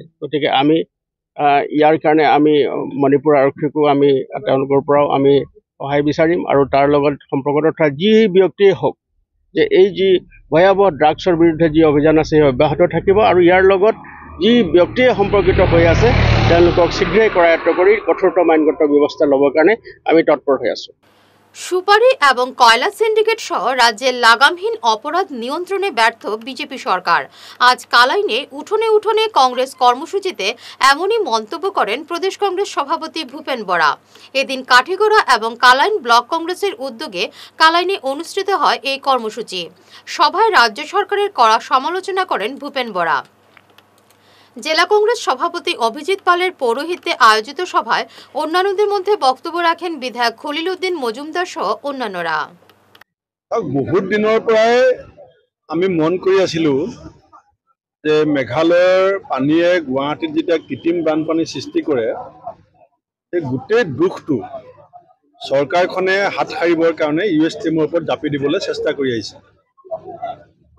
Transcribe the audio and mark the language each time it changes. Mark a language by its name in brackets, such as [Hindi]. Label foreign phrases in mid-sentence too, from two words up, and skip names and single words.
[Assamese] গতিকে আমি ইয়াৰ কাৰণে আমি মণিপুৰ আৰক্ষীকো আমি তেওঁলোকৰ পৰাও আমি সহায় বিচাৰিম আৰু তাৰ লগত সম্পৰ্কিত থকা যি ব্যক্তিয়ে হওক যে এই যি ভয়াৱহ ড্ৰাগছৰ বিৰুদ্ধে যি অভিযান আছে সেই অব্যাহত থাকিব আৰু ইয়াৰ লগত যি ব্যক্তিয়ে সম্পৰ্কিত হৈ আছে তেওঁলোকক শীঘ্ৰেই কৰায়ত্ব কৰি কঠোৰতম আইনগত ব্যৱস্থা ল'বৰ কাৰণে আমি তৎপৰ হৈ আছোঁ। [Bangla] সুপারি এবং কয়লা সিন্ডিকেট সহ রাজ্যের লাগামহীন অপরাধ নিয়ন্ত্রণে ব্যর্থ বিজেপি সরকার। আজ কালাইনে উঠোনে উঠোনে কংগ্রেস কর্মসূচিতে এমনই মন্তব্য করেন প্রদেশ কংগ্রেস সভাপতি ভূপেন বরা। এদিন কাঠিগড়া এবং কালাইন ব্লক কংগ্রেসের উদ্যোগে কালাইনে অনুষ্ঠিত হয় এই কর্মসূচি। সভায় রাজ্য সরকারের কড়া সমালোচনা করেন ভূপেন বরা। জেলা কংগ্রেস সভাপতি অভিজিৎ পালের পৌরোহিত্যে আয়োজিত সভায় অন্যান্যদের মধ্যে বক্তব্য রাখেন বিধায়ক খলিল উদ্দিন মজুমদার সহ অন্যান্যরা। [Assamese] বহুত দিনৰ পৰাই আমি মন কৰি আছিলোঁ যে মেঘালয়ৰ পানীয়ে গুৱাহাটীত যেতিয়া কৃত্ৰিম বানপানী সৃষ্টি কৰে, সেই গোটেই দুখটো চৰকাৰখনে হাত সাৰিবৰ কাৰণে ইউ এছ টিমৰ ওপৰত জাপি দিবলৈ চেষ্টা কৰি আহিছে।